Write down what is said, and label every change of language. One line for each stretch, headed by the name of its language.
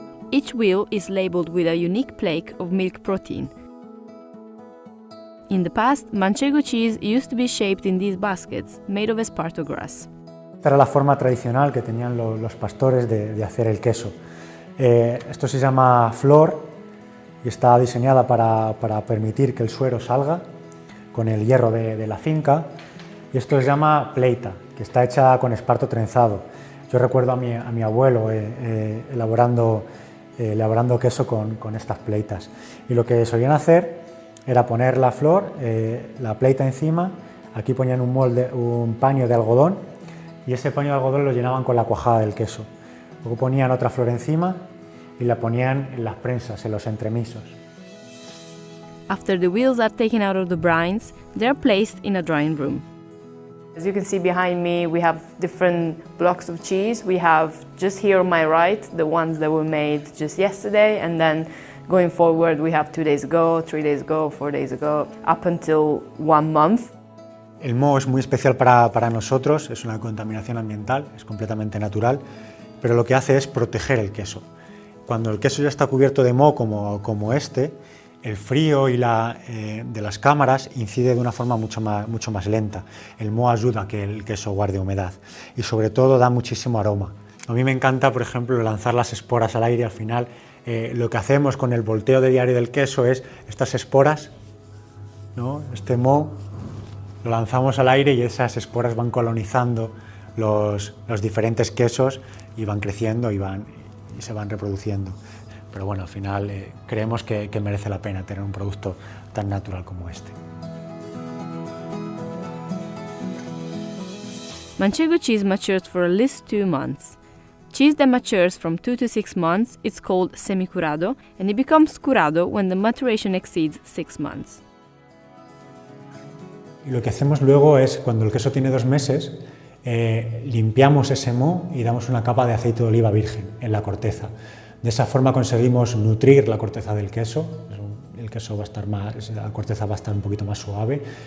English: Each wheel is labeled with a unique plaque of milk protein. In the past, Manchego cheese used to be shaped in these baskets, made of esparto grass.
Spanish: Esta era la forma tradicional que tenían los pastores de hacer el queso. Esto se llama flor y está diseñada para permitir que el suero salga con el hierro de la finca, y esto se llama pleita, que está hecha con esparto trenzado. Yo recuerdo a mi abuelo elaborando queso con estas pleitas, y lo que solían hacer era poner la flor, la pleita encima, aquí ponían un paño de algodón y ese paño de algodón lo llenaban con la cuajada del queso. Luego ponían otra flor encima y la ponían en las prensas, en los entremisos.
English: After the wheels are taken out of the brines, they are placed in a drying room. As you can see behind me, we have different blocks of cheese. We have just here on my right, the ones that were made just yesterday, and then going forward we have 2 days ago, 3 days ago, 4 days ago, up until 1 month.
Spanish: El moho es muy especial para nosotros, es una contaminación ambiental, es completamente natural, pero lo que hace es proteger el queso. Cuando el queso ya está cubierto de moho como este, el frío y de las cámaras incide de una forma mucho más lenta. El moho ayuda a que el queso guarde humedad y sobre todo da muchísimo aroma. A mí me encanta, por ejemplo, lanzar las esporas al aire. Al final, lo que hacemos con el volteo de diario del queso es estas esporas, ¿no? Este moho lo lanzamos al aire y esas esporas van colonizando los diferentes quesos y van creciendo y se van reproduciendo. Pero bueno, al final creemos que merece la pena tener un producto tan natural como este.
English: Manchego cheese matures for at least 2 months. Cheese that matures from 2 to 6 months is called semicurado, and it becomes curado when the maturation exceeds 6 months.
Spanish: Y lo que hacemos luego es, cuando el queso tiene 2 meses, limpiamos ese moho y damos una capa de aceite de oliva virgen en la corteza. De esa forma conseguimos nutrir la corteza del queso. El queso va a estar la corteza va a estar un poquito más suave.